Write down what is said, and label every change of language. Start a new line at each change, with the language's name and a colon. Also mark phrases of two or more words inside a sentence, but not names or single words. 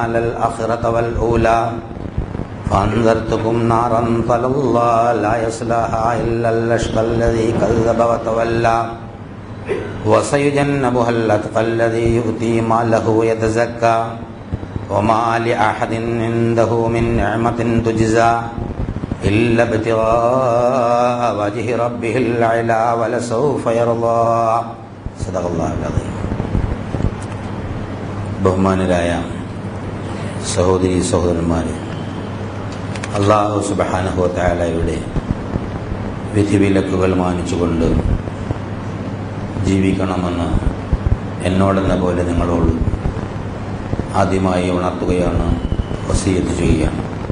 Arabic: للآخرة والأولى فأنذرتكم نارا تلظى لا يصلاها إلا الأشقى الذي كذب وتولى وسيجنبها الأتقى الذي يؤتي ماله يتزكى وما لأحد عنده من نعمة تجزى إلا ابتغاء وجه ربه الأعلى ولسوف يرضى. صدق الله العظيم.
Malayalam: ബഹുമാനരായ സഹോദരീ സഹോദരന്മാരെ,
Arabic: الله سبحانه وتعالى
Malayalam: വിധിവിലക്കുകൾ മാനിച്ചുകൊണ്ട് ജീവിക്കണമെന്ന് എന്നോടെന്ന പോലെ നിങ്ങളോട് ആദ്യമായി ഉണർത്തുകയാണ്, വസിയത്ത് ചെയ്യുകയാണ്.